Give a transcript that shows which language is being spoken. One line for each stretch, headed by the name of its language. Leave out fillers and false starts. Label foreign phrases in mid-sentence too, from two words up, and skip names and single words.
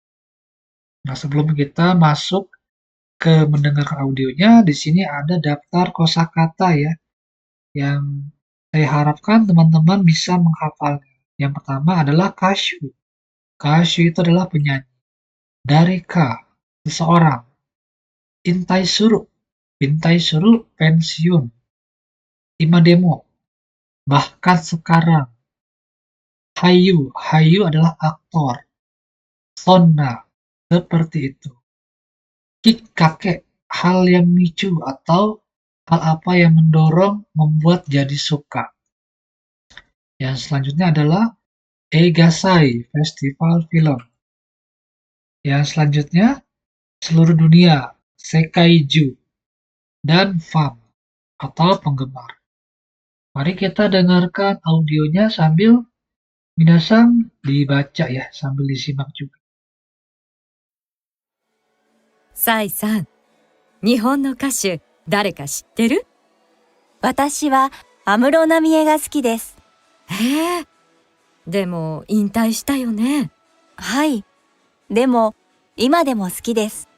Indonesian: Nah, sebelum kita masuk ke mendengarkan audionya, di sini ada daftar kosakata ya, yang saya harapkan teman-teman bisa menghafalnya. Yang pertama adalah kasyu. Kasyu itu adalah penyanyi.
Japanese: 誰か, seseorang. 引退する. 引退する,
Indonesian: pensiun. Imademo, bahkan sekarang. Hayu. Hayu adalah aktor. Sonna, seperti itu. Kikkake, hal yang micu atau hal apa yang mendorong, membuat jadi suka. Yang selanjutnya adalah Eigasai, festival film. Yang selanjutnya, seluruh dunia, Seikaiju, dan fan atau penggemar. Mari kita dengarkan audionya sambil minasan dibaca ya, sambil disimak juga.
Japanese: サイさん、日本の歌手、誰か知ってる？私は安室奈美恵が好きです。へえ。でも引退したよね。はい。でも今でも好きです。